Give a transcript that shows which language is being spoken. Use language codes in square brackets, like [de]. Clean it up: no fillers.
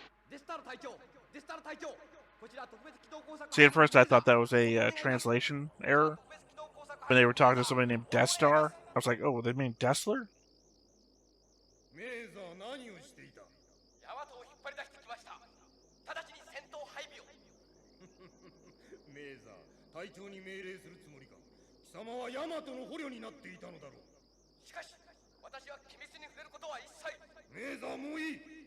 [ja] デスタール隊長、デスタール隊長、こちら特別機動工作。 [en] See, at first I thought that was a translation error when they were talking to somebody named Death Star. I was like, oh, they mean Dessler? [ja] メーザー何をしていた。ヤマトを引っ張り出してきました。直ちに戦闘配備を。メーザー、隊長に命令するつもりか。貴様はヤマトの捕虜になっていたのだろう。しかし、私は機密に触れることは一切。メーザーもういい。